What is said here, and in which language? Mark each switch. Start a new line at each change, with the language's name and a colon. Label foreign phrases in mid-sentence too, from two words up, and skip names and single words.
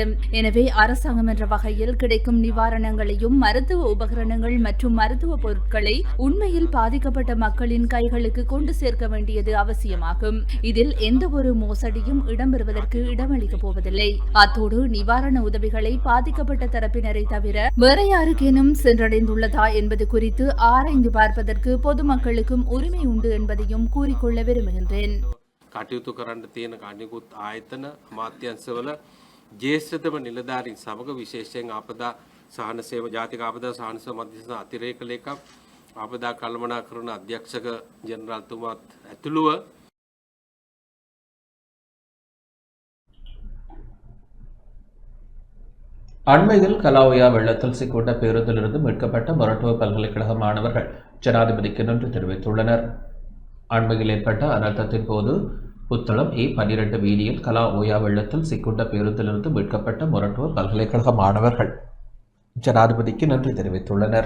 Tamil: எனவே அரசாங்கம் என்ற வகையில் கிடைக்கும் நிவாரணங்களையும் மருத்துவ உபகரணங்கள் மற்றும் மருத்துவ பொருட்களை உண்மையில் பாதிக்கப்பட்ட மக்களின் கைகளுக்கு கொண்டு சேர்க்க வேண்டியது அவசியமாகும். இதில் எந்த ஒரு மோசடியும் இடம்பெறுவதற்கு இடமளிக்கப் போவதில்லை. அத்தோடு நிவாரண உதவிகளை பாதிக்கப்பட்ட தரப்பினரை தவிர வேற யாருக்கேனும் சென்றடைந்துள்ளதா என்பது குறித்து ஆராய்ந்து பார்ப்பதற்கு பொதுமக்களுக்கும் உரிமை உண்டு என்பதையும் கூறிக்கொள்ள விரும்புகின்றேன்.
Sinhala: කටයුතු කරන්න තියෙන අනිකුත් ආයතන අමාත්‍යංශවල ජ්‍යෙෂ්ඨතම නිලධාරීන් සමග විශේෂයෙන් ආපදා සහන සේවා ජාතික ආපදා සහන සේවා මධ්‍යස්ථ අතිරේක ලේකම් ආපදා කළමනාකරණ අධ්‍යක්ෂක ජෙනරාල්තුමාත් ඇතුළුව
Tamil: அண்மையில் கலாவுயா வெள்ளத்தில் சிக்கொண்ட பேருந்திலிருந்து மீட்கப்பட்ட மொரட்டுவ பல்கலைக்கழக மாணவர்கள் ஜனாதிபதிக்கு நன்றி தெரிவித்துள்ளனர். அண்மையில் ஏற்பட்ட அனர்த்தத்தின் போது புத்தளம் A12 வீதியில் கலாவுயா வெள்ளத்தில் சிக்கொண்ட பேருந்திலிருந்து மீட்கப்பட்ட மொரட்டுவ பல்கலைக்கழக மாணவர்கள் ஜனாதிபதிக்கு நன்றி தெரிவித்துள்ளனர்.